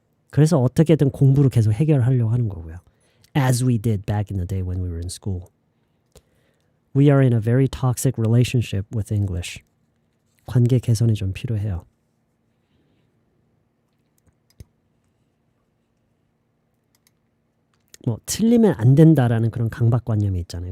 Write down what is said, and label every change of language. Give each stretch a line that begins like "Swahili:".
Korean: 그래서 어떻게든 공부로 계속 해결하려고 하는 거고요.
English: As we did back in the day when we were in school. We are in a very toxic relationship with English.
Korean: 관계 개선이 좀 필요해요. 뭐 틀리면 안 된다라는 그런 강박관념이 있잖아요.